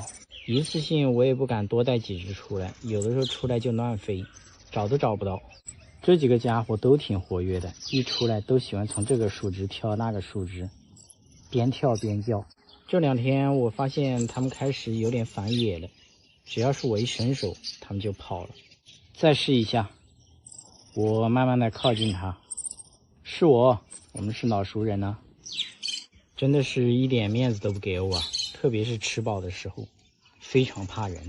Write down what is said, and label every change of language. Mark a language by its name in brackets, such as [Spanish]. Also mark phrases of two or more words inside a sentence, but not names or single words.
[Chinese] 一次性我也不敢多帶幾隻出來，有的時候出來就亂飛，找都找不到。這幾個家伙都挺活躍的，一出來都喜歡從這個樹枝跳那個樹枝，邊跳邊叫。這2天我發現他們開始有點反野了，只要是我一伸手，他們就跑了。再試一下，我慢慢的靠近他，是我們是老熟人啊，真的是一點面子都不給我啊，特別是吃飽的時候，非常怕人。